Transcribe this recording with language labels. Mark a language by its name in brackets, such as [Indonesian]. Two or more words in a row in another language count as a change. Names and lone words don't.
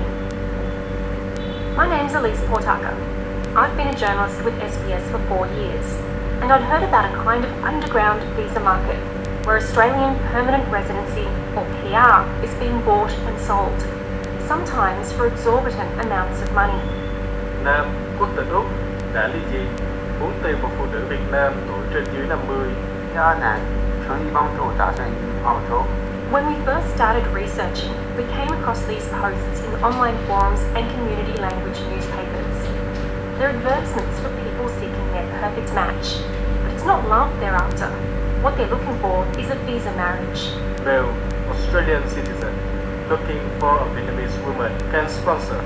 [English] My name's Elise Portaka. I've been a journalist with SBS for 4 years, and I'd heard about a kind of underground visa market where Australian permanent residency, or PR, is being bought and sold, sometimes for exorbitant amounts of money. [Vietnamese] Nam, quốc tịch Úc, đã ly dị, muốn tìm một phụ nữ Việt Nam tuổi trên dưới 50. [Chinese] 亚男可以帮助打算移澳洲。 [English] When we first started researching, we came across these posts in online forums and community language newspapers. They're advertisements for people seeking their perfect match, but it's not love they're after. What they're looking for is a visa marriage. Male Australian citizen looking for a Vietnamese woman can sponsor.